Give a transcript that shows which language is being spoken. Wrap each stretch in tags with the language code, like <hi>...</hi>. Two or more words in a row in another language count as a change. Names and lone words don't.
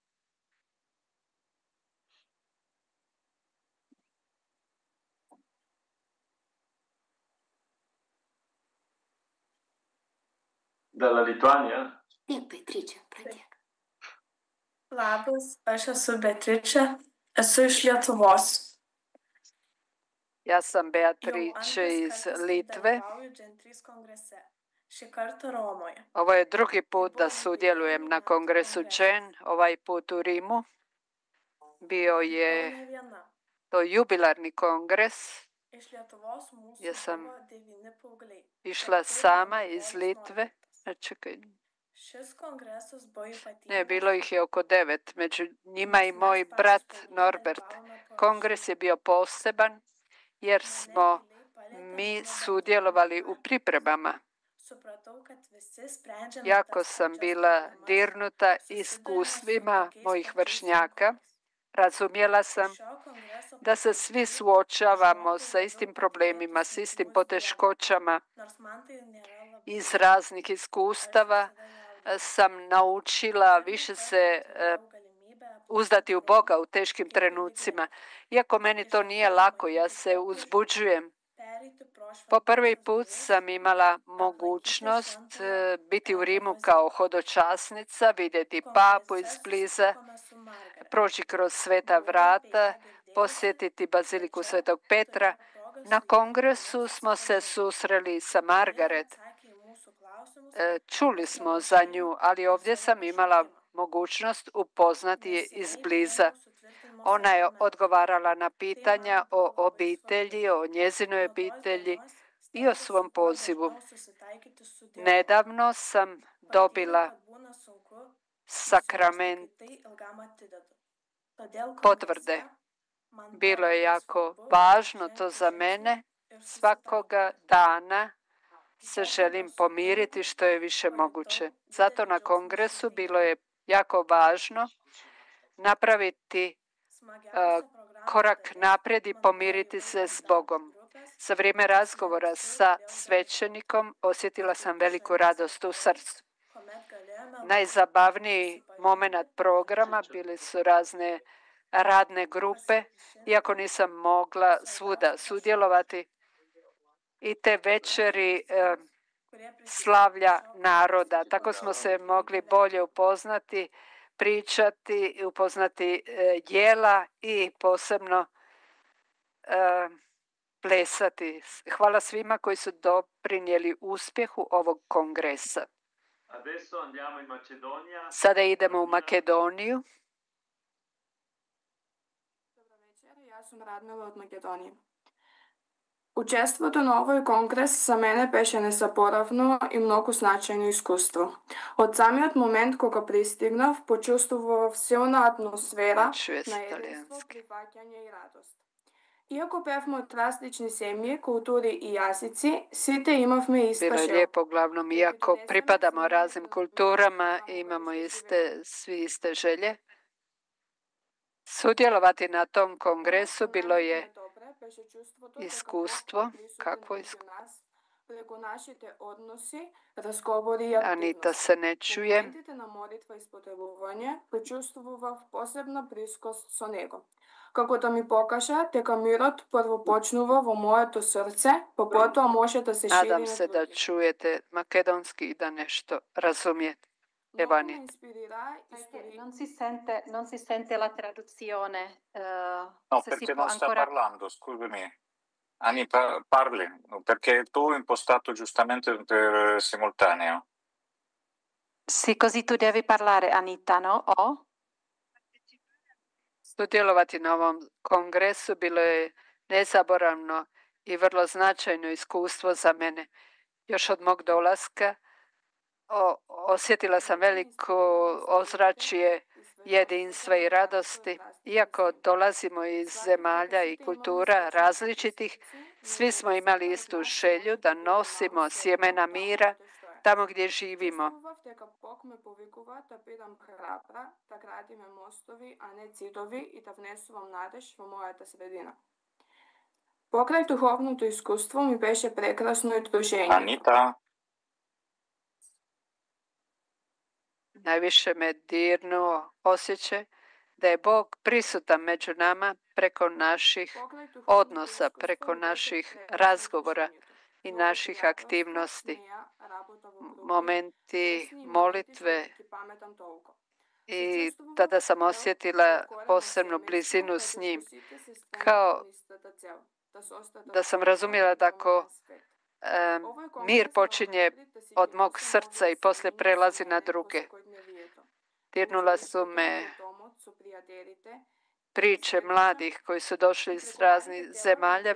<it>dalla Lituania.</it> <lt>Taip, Beatričė, pradėk. Labas, aš esu Beatričė, esu iš Lietuvos.</lt> <hr>Ja sam</hr> <lt>Jau Beatrice antras</lt> <hr>iz</hr> <lt>kartas, kai</lt> <hr>Litve.</hr> <lt>dalyvauju Gen3 kongrese. Šį kartą Romoje.</lt> <hr>Ovo je drugi put da sudjelujem na kongresu Gen, ovaj put u Rimu. Bio</hr> <lt>Vykau</lt> <hr>je</hr> <lt>ne viena.</lt> <hr>to jubilarni kongres.</hr> <lt>Iš Lietuvos mūsų</lt> <hr>Jesam</hr> <lt>buvo 9 paaugliai.</lt> <hr>išla</hr> <lt>Tarp jų</lt> <hr>sama</hr> <lt>mano</lt> <hr>iz</hr> <lt>brolis</lt> <hr>Litve.</hr> <lt>Norbertas.</lt> <hr>Čekaj,</hr> <lt>Šis kongresas buvo</lt> <hr>ne,</hr> <lt>ypatingas.</lt> <hr>bilo ih je oko 9, među njima i</hr> <lt>nes</lt> <hr>moj</hr> <lt>mes patys</lt> <hr>brat</hr> <lt>paaugliai</lt> <hr>Norbert.</hr> <lt>dalyvavome</lt> <hr>Kongres je</hr> <lt>paruošime.</lt> <hr>bio poseban jer</hr> <lt>Mane</lt> <hr>smo</hr> <lt>giliai palietė</lt> <hr>mi</hr> <lt>mano</lt> <hr>sudjelovali u</hr> <lt>bendruomenė.</lt> <hr>pripremama.</hr> <lt>Supratau, kad visi sprendžiame</lt> <hr>Jako</hr> <lt>tas</lt> <hr>sam</hr> <lt>pačias</lt> <hr>bila</hr> <lt>problemas,</lt> <hr>dirnuta</hr> <lt>susiduriame su</lt> <hr>iskustvima</hr> <lt>tokiais</lt> <hr>mojih</hr> <lt>pačiais</lt> <hr>vršnjaka.</hr> <lt>sunkumais.</lt> <hr>Razumjela</hr> <lt>Iš</lt> <hr>sam</hr> <lt>šio kongreso</lt> <hr>da se svi</hr> <lt>patirčių</lt> <hr>suočavamo</hr> <lt>išmokau</lt> <hr>sa istim</hr> <lt>labiau</lt> <hr>problemima,</hr> <lt>patikėti</lt> <hr>s istim</hr> <lt>sunkumus Dievui,</lt> <hr>poteškoćama.</hr> <lt>nors man tai nėra labai</lt> <hr>Iz</hr> <lt>lengva.</lt> <hr>raznih</hr> <lt>Aš</lt> <hr>iskustava</hr> <lt>visada jaudinausi.</lt> <hr>sam naučila</hr> <lt>Pirmą</lt> <hr>više</hr> <lt>kartą</lt> <hr>se</hr> <lt>turėjau galimybę</lt> <hr>uzdati u</hr> <lt>aplankyti</lt> <hr>Boga</hr> <lt>Rimą</lt> <hr>u teškim</hr> <lt>kaip</lt> <hr>trenucima.</hr> <lt>piligrimė.</lt> <hr>Iako meni</hr> <lt>Iš</lt> <hr>to</hr> <lt>arti</lt> <hr>nije lako, ja</hr> <lt>pamatyti</lt> <hr>se</hr> <lt>popiežių,</lt> <hr>uzbuđujem.</hr> <lt>pereiti pro</lt> <hr>Po prvi</hr> <lt>šventąsias</lt> <hr>put</hr> <lt>duris,</lt> <hr>sam imala</hr> <lt>aplankyti</lt> <hr>mogućnost</hr> <lt>šventąją</lt> <hr>biti u</hr> <lt>Petro</lt> <hr>Rimu kao</hr> <lt>baziliką.</lt> <hr>hodočasnica, vidjeti papu</hr> <lt>Kongrese</lt> <hr>izbliza,</hr> <lt>susitikome su Margaret.</lt> <hr>proći kroz sveta</hr> <lt>Buvau apie</lt> <hr>vrata,</hr> <lt>ją girdėjusi,</lt> <hr>posjetiti baziliku</hr> <lt>bet čia</lt> <hr>Svetog Petra.</hr> <lt>turėjau progą</lt> <hr>Na</hr> <lt>su ja</lt> <hr>kongresu</hr> <lt>pagaliau</lt> <hr>smo se</hr> <lt>susipažinti.</lt> <hr>susreli sa</hr> <lt>Ji</lt> <hr>Margaret.</hr> <lt>atsakė į mūsų klausimus</lt> <hr>Čuli</hr> <lt>apie</lt> <hr>smo</hr> <lt>savo</lt> <hr>za</hr> <lt>šeimą</lt> <hr>nju, ali</hr> <lt>ir</lt> <hr>ovdje</hr> <lt>savo</lt> <hr>sam imala</hr> <lt>pašaukimą.</lt> <hr>mogućnost upoznati je</hr> <lt>Neseniai</lt> <hr>izbliza.</hr> <lt>priėmiau sutvirtinimo</lt> <hr>Ona je</hr> <lt>sakramentą.</lt> <hr>odgovarala na</hr> <lt>Tai</lt> <hr>pitanja</hr> <lt>man buvo</lt> <hr>o</hr> <lt>labai</lt> <hr>obitelji,</hr> <lt>svarbu.</lt> <hr>o njezinoj</hr> <lt>Nuo tos</lt> <hr>obitelji</hr> <lt>dienos</lt> <hr>i o</hr> <lt>stengiuosi</lt> <hr>svom</hr> <lt>kuo</lt> <hr>pozivu.</hr> <lt>dažniau susitaikyti su Dievu.</lt> <hr>Nedavno sam</hr> <lt>Patyriau,</lt> <hr>dobila</hr> <lt>kad būna sunku</lt> <hr>sakrament</hr> <lt>susivokti, kaip tai ilgam atidedu. Todėl</lt> <hr>potvrde.</hr> <lt>kongrese man</lt> <hr>Bilo</hr> <lt>buvo</lt> <hr>je</hr> <lt>labai</lt> <hr>jako</hr> <lt>svarbu</lt> <hr>važno to</hr> <lt>žengti</lt> <hr>za</hr> <lt>žingsnį</lt> <hr>mene.</hr> <lt>ir</lt> <hr>Svakoga</hr> <lt>susitaikyti.</lt> <hr>dana</hr> <lt>Į</lt> <hr>se</hr> <lt>pokalbio</lt> <hr>želim</hr> <lt>su</lt> <hr>pomiriti</hr> <lt>kunigu</lt> <hr>što je više</hr> <lt>pajutau</lt> <hr>moguće.</hr> <lt>didelį</lt> <hr>Zato na</hr> <lt>džiaugsmą</lt> <hr>kongresu</hr> <lt>širdyje.</lt> <hr>bilo je jako važno napraviti</hr> <lt>Smagiausia programos</lt> <hr>korak</hr> <lt>dalis</lt> <hr>naprijed i</hr> <lt>man buvo</lt> <hr>pomiriti se</hr> <lt>įvairios</lt> <hr>s</hr> <lt>darbo</lt> <hr>Bogom.</hr> <lt>grupės,</lt> <hr>Za vrijeme</hr> <lt>kuriuose</lt> <hr>razgovora</hr> <lt>visur</lt> <hr>sa</hr> <lt>galėjau dalyvauti.</lt> <hr>svećenikom osjetila</hr> <lt>Tai</lt> <hr>sam</hr> <lt>puikus</lt> <hr>veliku</hr> <lt>šventės</lt> <hr>radost u</hr> <lt>vakarai,</lt> <hr>srcu.</hr> <lt>kuomet galėjome labiau</lt> <hr>Najzabavniji</hr> <lt>susipažinti</lt> <hr>moment</hr> <lt>ir</lt> <hr>programa bili su razne radne grupe, iako nisam mogla svuda sudjelovati. I te večeri</hr> <lt>kurie prisidėjo prie</lt> <hr>slavlja</hr> <lt>šio</lt> <hr>naroda.</hr> <lt>kongreso</lt> <hr>Tako smo se</hr> <lt>gyvenimo.</lt> <hr>mogli bolje upoznati, pričati i upoznati jela i posebno plesati. Hvala svima koji su doprinijeli uspjehu ovog kongresa.</hr> <it>Adesso andiamo in Macedonia.</it> <hr>Sada idemo u Makedoniju. sam Radmila od Makedonije.</hr> <mk>Учеството на овој конгрес за мене беше несапоравно и многу значајно искуство. Од самиот момент кога пристигнав, почувствував силна атмосфера на единство, прифаќање и радост. Иако бевме од различни семји, култури и јазици, сите имавме иста</mk> <hr>Bilo je</hr> <mk>жел.</mk> <hr>lijepo, uglavnom, iako pripadamo raznim kulturama, imamo svi iste želje. Sudjelovati na tom kongresu bilo je iskustvo. Kakvo iskustvo?</hr> <mk>Преку нашите односи, разговори и активности.</mk> <hr>Anita se ne čuje.</hr> <mk>Моментите на молитва и споделување почувствував посебна близкост со него. Како да ми покажа дека мирот прво почнува во моето срце, па потоа може да се шири на</mk> <hr>Nadam se da</hr> <mk>други.</mk> <hr>čujete makedonski i da nešto razumijete.</hr> <mk>Многу ме Anita. инспирира</mk> <it>Perché non si sente la traduzione. No, se si perché può non sta ancora... parlando, scusami. Ani, parli, perché tu hai impostato giustamente per simultaneo. Sì, così tu devi parlare, Anita, no? O?</it> <hr>Sudjelovati na ovom kongresu bilo je nezaboravno i vrlo značajno iskustvo za mene. Još od mog dolaska osjetila sam veliko ozračje jedinstva i radosti. Iako dolazimo iz zemalja i kultura različitih, svi smo imali istu želju da nosimo sjemena mira tamo gdje živimo.</hr> <mk>Почувствував дека Бог ме повикува да бидам храбра, да градиме мостови, а не цидови и да внесувам надеж во мојата средина. Покрај духовното искуство ми беше прекрасно и дружењето. Anita,</mk> <hr>Najviše me dirnuo osjećaj da je Bog prisutan među nama preko naših</hr> <mk>Покрај духовното</mk> <hr>odnosa,</hr> <mk>искуство</mk> <hr>preko</hr> <mk>ми беше</mk> <hr>naših</hr> <mk>прекрасно</mk> <hr>razgovora</hr> <mk>дружењето.</mk> <hr>i</hr> <mk>Моите</mk> <hr>naših</hr> <mk>пријателства,</mk> <hr>aktivnosti,</hr> <mk>смеја, работа во групи,</mk> <hr>momenti</hr> <mk>песни и моменти</mk> <hr>molitve.</hr> <mk>што ги паметам толку.</mk> <hr>I tada sam osjetila posebnu blizinu s njim. Kao da sam razumjela da ako mir počinje od mog srca i poslije prelazi na druge. Dirnula su me priče mladih koji su došli iz raznih zemalja.</hr>